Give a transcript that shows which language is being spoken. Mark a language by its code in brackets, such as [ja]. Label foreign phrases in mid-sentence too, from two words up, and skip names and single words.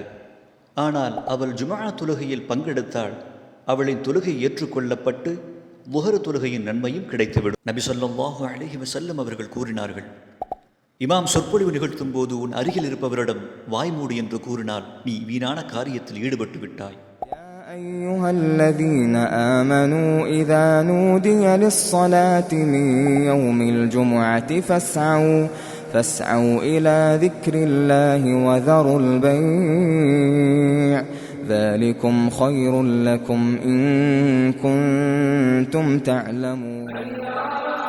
[ta] ஆனால் அவள் ஜும்ஆ தொழுகையில் பங்கெடுத்தால் அவளின் தொழுகை ஏற்றுக்கொள்ளப்பட்டு லுஹர் தொழுகையின் நன்மையும் கிடைத்துவிடும். நபி [ar] صلى الله عليه وسلم [ta] அவர்கள் கூறினார்கள், இமாம் சொற்பொழிவு நிகழ்த்தும் போது உன் அருகில் இருப்பவரிடம் வாய்மூடி என்று கூறினால் நீ வீணான காரியத்தில் ஈடுபட்டு விட்டாய். [ar] أيها الذين آمنوا إذا نودي للصلاة من يوم الجمعة فاسعوا إلى ذكر الله وذروا البيع ذلكم خير لكم إن كنتم تعلمون.